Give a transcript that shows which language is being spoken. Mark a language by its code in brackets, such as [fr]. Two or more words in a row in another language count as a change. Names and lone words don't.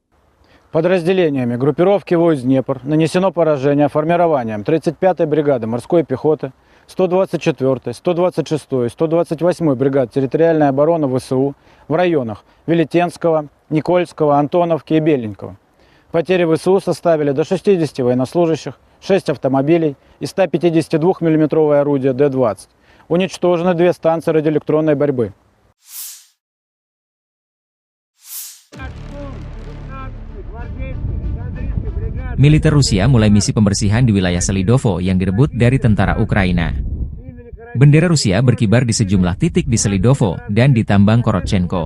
[ru] Подразделениями группировки войск «Днепр» нанесено поражение формированием 35-й бригады морской пехоты, 124-й, 126-й, 128-й бригад территориальной обороны ВСУ в районах Велетенского, Никольского, Антоновки и Беленького. Потери ВСУ составили до 60 военнослужащих, 6 автомобилей и 152 мм орудие Д-20. Уничтожены 2 станции радиоэлектронной борьбы. [id] Militer Rusia mulai misi pembersihan di wilayah Selidovo yang direbut dari tentara Ukraina. Bendera Rusia berkibar di sejumlah titik di Selidovo dan di tambang Korotchenko.